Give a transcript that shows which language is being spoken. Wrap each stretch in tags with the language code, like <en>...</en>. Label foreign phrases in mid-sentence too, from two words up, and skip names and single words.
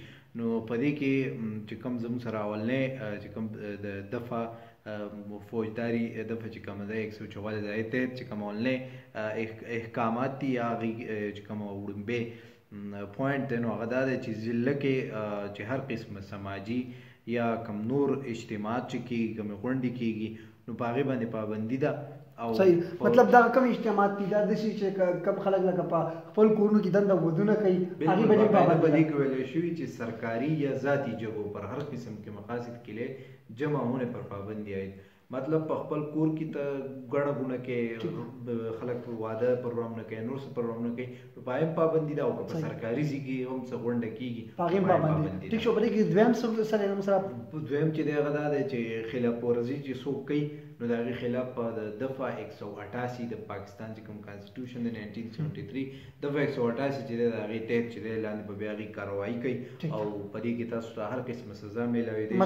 <ps>نو په دې کې چې کوم زموږ سره اولنۍ چې کوم د دفعه فوجداري دفعه چې کومه ده 144 د آیې تحت چې کوم اولنۍ احکامات دي یا هغې چې کومه وړومبې پوینټ دی نو هغه دا دی چې ضلع کې چې هر قسم سماجي یا کم نور اجتماعات چې کېږي کومې غونډې کېږي نو په هغې باندې پابندي ده. او صحیح مطلب دا کوم اجتماعات دي دا داسې چې کم خلک لکه په خپل کورونو کې دنده ودونه کوي هغې باندې پابندي په دې کې ویلی شوي چې سرکاري یا ذاتي جګو پر هر قسم کې</ps> <ur>مقاصد کے لیے جمع ہونے پر پابندی آئی.</ur> <ps>مطلب په خپل کور کې ته ګڼه ګونه کې خلک واده پروګرام نه کوي نور څه پروګرام نه کوي نو په هغې پابندي ده. او که په سرکاري ځای کې هم څه غونډه کېږي په هغې پابندي. ټیک شو. په دې کې دویم څه سره دویم چې دی هغه دا دی چې خلاف ورزي چې څوک کوي نو د هغې خلاف په د دفعه 188 د پاکستان چې کوم کانسټیټیوشن د 1973 دفعه 188 چې دی د هغې تحت چې دی لاندې به بیا هغې کاروایي کوي او په دې کې تاسو ته هر قسمه سزا میلاوي دی.</ps>